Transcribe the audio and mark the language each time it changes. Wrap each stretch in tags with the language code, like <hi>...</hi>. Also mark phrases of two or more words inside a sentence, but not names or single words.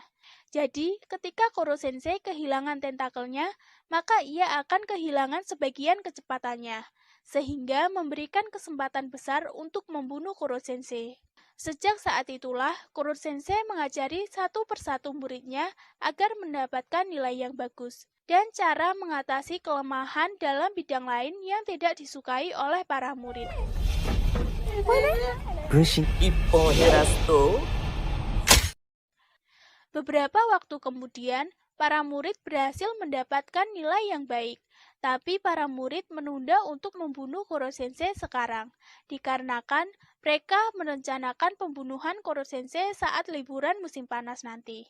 <id>Jadi, ketika Koro-sensei kehilangan tentakelnya, maka ia akan kehilangan sebagian kecepatannya, sehingga memberikan kesempatan besar untuk membunuh Koro-sensei. Sejak saat itulah, Koro-sensei mengajari satu persatu muridnya agar mendapatkan nilai yang bagus, dan cara mengatasi kelemahan dalam bidang lain yang tidak disukai oleh para murid.</id> <ja>分身。 1本減らすと</ja> <id>Beberapa waktu kemudian, para murid berhasil mendapatkan nilai yang baik. Tapi para murid menunda untuk membunuh Koro-sensei sekarang, dikarenakan mereka merencanakan pembunuhan Koro-sensei saat liburan musim panas nanti.</id>